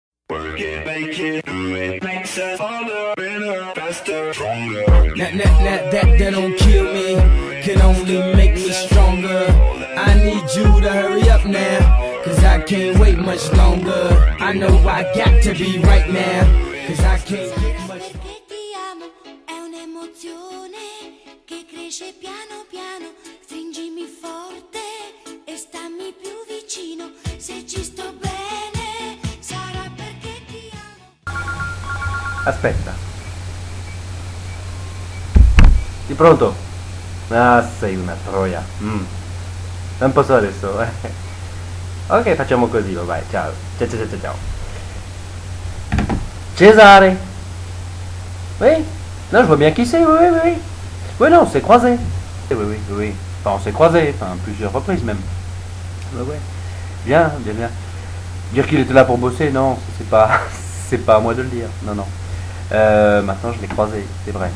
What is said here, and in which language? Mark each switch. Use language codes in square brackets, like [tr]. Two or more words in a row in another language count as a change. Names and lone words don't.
[en] Work it, make it, do it, makes us harder, better, faster, stronger. That don't kill me, can only make me stronger. I need you to hurry up now, cause I can't wait much longer. I know I got to be right now, cause I can't get much. [it] Perché ti amo, è un'emozione che cresce piano piano. Stringimi forte e stammi più vicino. Se ci sto bene, sarà perché ti amo. Aspetta. Di pronto? Ah, sei una troia. Non posso adesso. Ok, facciamo così, vai, ciao. Ciao. Cesare. [fr] Oui. Non, je vois bien qui c'est, oui. Oui, non, on s'est croisés. Oui. Enfin, on s'est croisés, enfin, plusieurs reprises même. Ouais. Bien. Dire qu'il était là pour bosser, non, c'est pas à moi de le dire. Non. Maintenant, je l'ai croisé, c'est vrai.